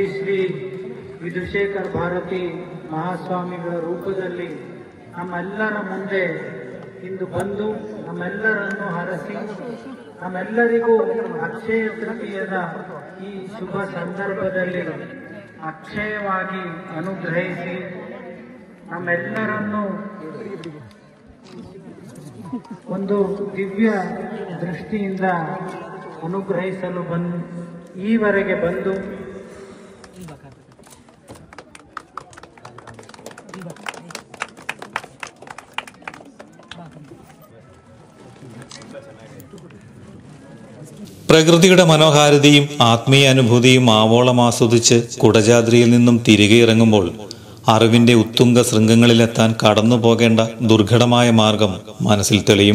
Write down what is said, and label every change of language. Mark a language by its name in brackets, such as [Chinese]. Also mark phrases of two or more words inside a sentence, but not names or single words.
[Kannada] ಶ್ರೀ ವಿಧುಶೇಖರ್ ಭಾರತಿ ಮಹಾಸ್ವಾಮಿಗಳ ರೂಪದಲ್ಲಿ ನಮ್ಮೆಲ್ಲರ ಮುಂದೆ ಇಂದು ಬಂದು ನಮ್ಮೆಲ್ಲರನ್ನು ಹರಸಿ ನಮ್ಮೆಲ್ಲರಿಗೂ ಅಕ್ಷಯ ತೃತೀಯದ ಈ ಶುಭ ಸಂದರ್ಭದಲ್ಲಿ ಅಕ್ಷಯವಾಗಿ ಅನುಗ್ರಹಿಸಿ ನಮ್ಮೆಲ್ಲರನ್ನು ಒಂದು ದಿವ್ಯ ದೃಷ್ಟಿಯಿಂದ ಅನುಗ್ರಹಿಸಲು ಈವರೆಗೆ ಬಂದು [Malayalam] പ്രകൃതിയുടെ മനോഹാരിതയും ആത്മീയ അനുഭൂതിയും ആവോളം ആസ്വദിച്ച് കുടജാദ്രിയിൽ നിന്നും തിരികെ ഇറങ്ങുമ്പോൾ അറിവിന്റെ ഉത്തുംഗ ശൃംഗങ്ങളിലെത്താൻ കടന്നു പോകേണ്ട ദുർഘടമായ മാർഗം മനസ്സിൽ തെളിയും.